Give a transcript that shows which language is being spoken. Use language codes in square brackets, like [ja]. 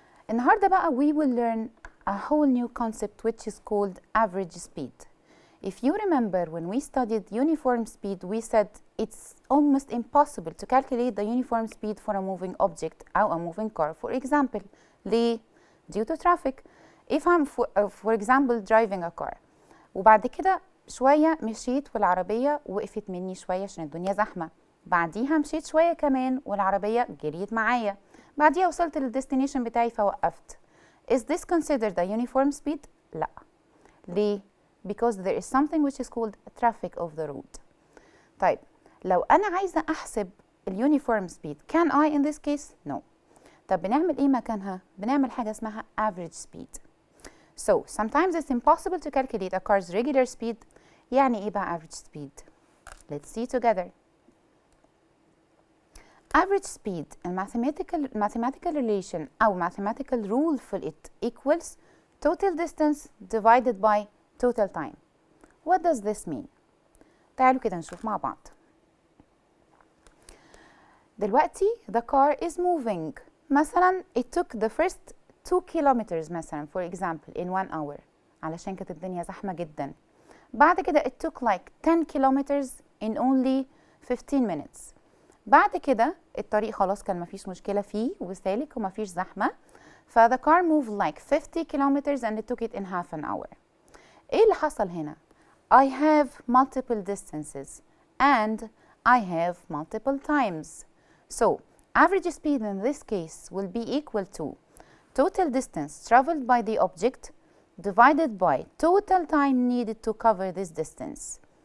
[ar] النهاردة بقى [en] we will learn a whole new concept which is called average speed. If you remember when we studied uniform speed, we said it's almost impossible to calculate the uniform speed for a moving object or a moving car. For example, [ar] ليه؟ [en] due to traffic. If I'm for example driving a car [ar] وبعد كده شوية مشيت والعربية وقفت مني شوية عشان الدنيا زحمة، بعديها مشيت شوية كمان والعربية جريت معايا، بعديها وصلت للديستنيشن بتاعي فوقفت. [en] Is this considered a uniform speed؟ [ar] لا. ليه؟ [en] because there is something which is called traffic of the road. [ar] طيب لو أنا عايزة أحسب اليونيفورم [en] speed can I in this case؟ No. [ar] طب بنعمل إيه مكانها؟ بنعمل حاجة اسمها average speed. [en] So sometimes it's impossible to calculate a car's regular speed. [ar] يعني إيه بقى [en] average speed؟ Let's see together. average speed mathematical relation أو mathematical rule for it equals total distance divided by total time. What does this mean? [ar] تعالوا كده نشوف مع بعض. [en] دلوقتي the car is moving. مثلا it took the first 2 kilometers مثلا for example in 1 hour [ar] علشان كانت الدنيا زحمة جدا. بعد كده [en] it took like 10 kilometers in only 15 minutes. [ar] بعد كده الطريق خلاص كان مفيش مشكلة فيه وسالك ومفيش زحمة. [en] ف the car moved like 50 kilometers and it took it in half an hour. [ar] ايه اللي حصل هنا؟ [en] I have multiple distances and I have multiple times. So average speed in this case will be equal to total distance traveled by the object divided by total time needed to cover this distance.